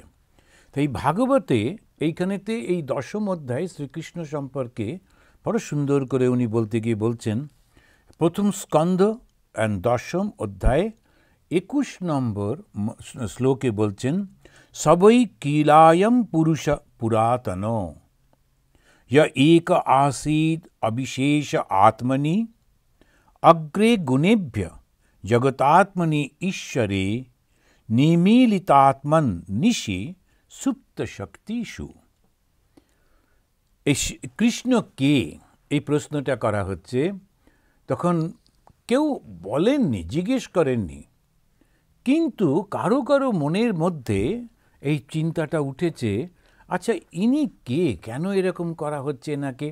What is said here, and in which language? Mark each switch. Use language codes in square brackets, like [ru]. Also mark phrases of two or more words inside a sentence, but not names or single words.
[bn] তাই ভাগবতে এইখানেতে এই দশম অধ্যায় শ্রীকৃষ্ণ সম্পর্কে বড় সুন্দর করে উনি বলতে গিয়ে বলছেন, প্রথম স্কন্ধ দশম অধ্যায়ে 21 নম্বর শ্লোকে বলছেন, [sa] सबई किलायम पुरुष पुरातन य एक आसीद अविशेष आत्मनि अग्रे गुणेभ्य जगतात्मनि ईश्वरे निमीलितात्मन निशि सुप्त शक्तिषु। [bn] কৃষ্ণ কে, এই প্রশ্নটা করা হচ্ছে। তখন কেউ বলেননি, জিজ্ঞেস করেননি, কিন্তু কারো কারো মনের মধ্যে এই চিন্তাটা উঠেছে, আচ্ছা ইনি কে, কেন এরকম করা হচ্ছে এনাকে।